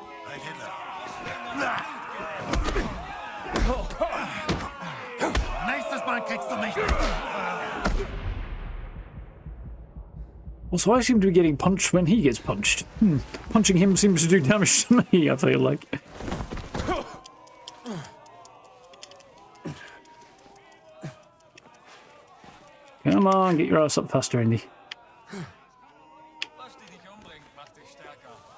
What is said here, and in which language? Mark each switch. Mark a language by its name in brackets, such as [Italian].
[German] Ein Hitler. Nächstes Mal kriegst du mich nicht. [English] Also, I seem to be getting punched when he gets punched. Punching him seems to do damage to me, I feel like. Come on, get your ass up faster, Indy. [German] Was dich nicht umbringt, macht dich stärker.